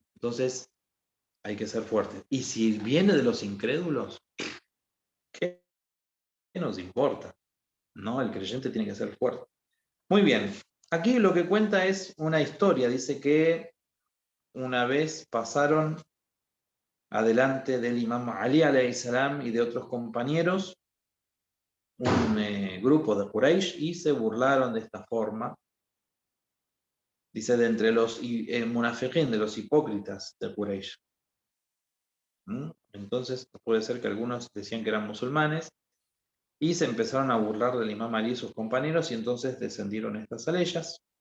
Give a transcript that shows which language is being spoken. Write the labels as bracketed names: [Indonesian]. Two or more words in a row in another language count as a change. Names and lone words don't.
[Spanish] Entonces, hay que ser fuertes. Y si viene de los incrédulos, ¿qué nos importa? ¿No? El creyente tiene que ser fuerte. Muy bien. Aquí lo que cuenta es una historia. Dice que una vez pasaron adelante del imam Ali [Arabic] alayhi salam [Spanish] y de otros compañeros un grupo de Quraysh y se burlaron de esta forma. Dice de entre los munafiqín, de los hipócritas de Quraysh. Entonces puede ser que algunos decían que eran musulmanes y se empezaron a burlar del imam Ali y sus compañeros y entonces descendieron estas aleyas.